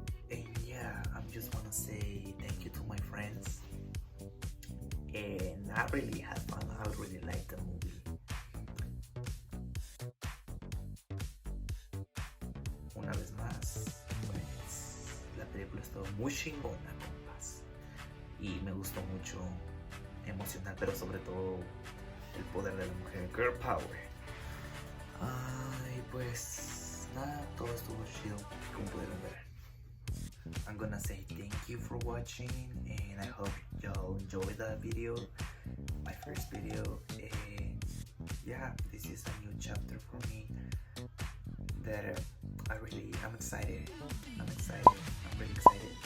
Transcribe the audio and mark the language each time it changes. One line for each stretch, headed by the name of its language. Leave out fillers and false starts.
English: And yeah, I just wanna say thank you to my friends. And I really had fun. I really liked the movie.
Spanish: Una vez más, pues la película estuvo muy chingona, compas. Y me gustó mucho, emocional, pero sobre todo el poder de la mujer,
English: girl power.
Spanish: Ay, pues nada, todo estuvo chido, como pudieron ver.
English: I'm gonna say thank you for watching, and I hope y'all enjoy the video, my first video. And yeah, this is a new chapter for me that I'm excited. I'm really excited.